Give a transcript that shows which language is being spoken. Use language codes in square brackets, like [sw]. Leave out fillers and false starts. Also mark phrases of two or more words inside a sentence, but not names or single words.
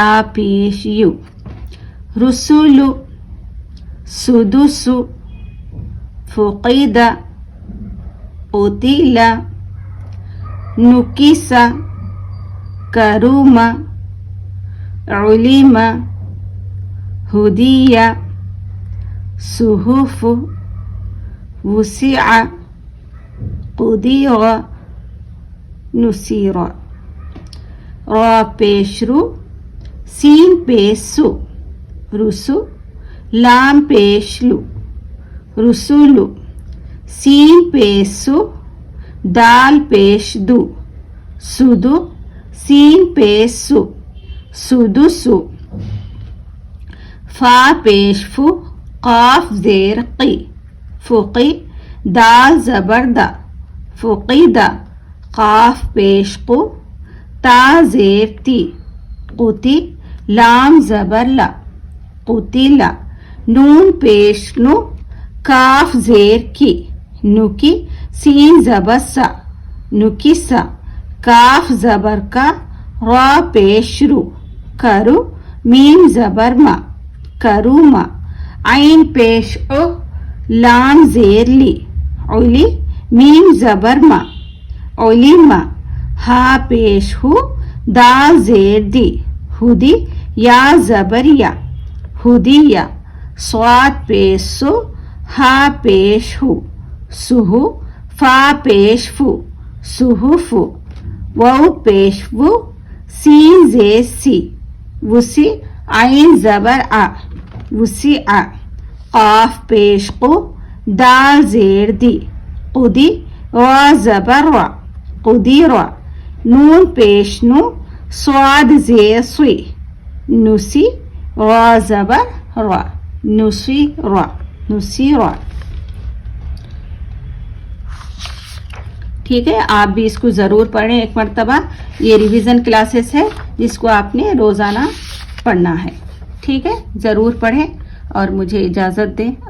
[ar] پیش يُ، رُسُلُ، سُدُسُ، فُقِدَ، قُتِلَ، نُكِسَ، كَرُمَ، عُلِمَ، هُدِيَ، صُحُف، وُسِعَ، قُدِرَ، نُصِرَ. [ur] را پیش رُ، سین پیش سُ، رُسُ، لام پیش لُ، رُسُلُ، سین پیش سُ، دال پیش دُ، سُدُ، سین پیش سُ، سُدُسُ، فا پیش فُ, قاف زیر قِ، فُقِ، دال زبر دَ، فُقِدَ، قاف پیش قُ، تا زیر تِ, قُتِ، لام زبر لَ، قُتِلَ، نون پیش نُ، کاف زیر کِ، نُکِ, سین زبر سَ، نُکِسَ، کاف زبر کَ، را پیش رُ، کَرُ، میم زبر مَ، کَرُمَ، عین پیش عُ، لام زیر لِ، عُلِ، میم زبر مَ، عُلِمَ، ہا پیش ہُ، دال زیر دِ, ہُدِ، یا زبر یَ، ہُدِیَ، صاد پیش صُ، حا پیش حُ، صُحُ، فا پیش فُ، صُحُفُ، واؤ پیش وُ, سین زیر سِ، وُسِ، عین زبر عَ، وُسِعَ، قاف پیش قُ، دال زیر دِ، قُدِ، را زبر رَ، قُدِرَ، نون پیش نُ، صاد زیر صِ، نُصِ، را زبر رَ, نُصِرَ، نُصِرَ. ٹھیک ہے، آپ بھی اس کو ضرور پڑھیں ایک مرتبہ. یہ [en] revision classes [ur] ہے جس کو آپ نے روزانہ پڑھنا ہے. ٹھیک ہے، ضرور پڑھیں اور مجھے اجازت دیں.